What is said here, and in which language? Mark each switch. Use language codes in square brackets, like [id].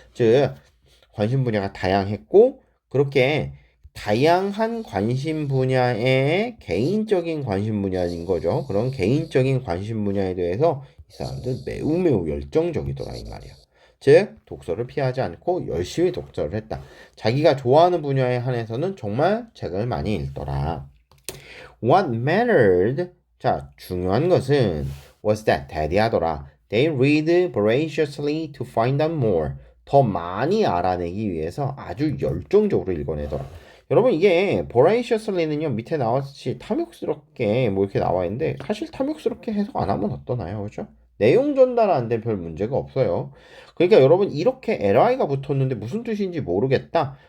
[ko] 즉 관심 분야가 다양했고 그렇게 다양한 관심 분야의 개인적인 관심 분야인 거죠. 그런 개인적인 관심 분야에 대해서 이 사람들 매우 열정적이더라 이 말이야. 즉 독서를 피하지 않고 열심히 독서를 했다. 자기가 좋아하는 분야에 한해서는 정말 책을 많이 읽더라. [en] What mattered? [ko] 자, 중요한 것은 [en] was that [ko] 대디하더라. [en] They read voraciously to find out more. [ko] 더 많이 알아내기 위해서 아주 열정적으로 읽어내더라. 여러분 이게 voraciously는요 밑에 나왔듯이 탐욕스럽게 뭐 이렇게 나와 있는데 사실 탐욕스럽게 해석 안 하면 어떠나요, 그죠? 내용 전달하는데 별 문제가 없어요. 그러니까 여러분 이렇게 li가 붙었는데 무슨 뜻인지 모르겠다.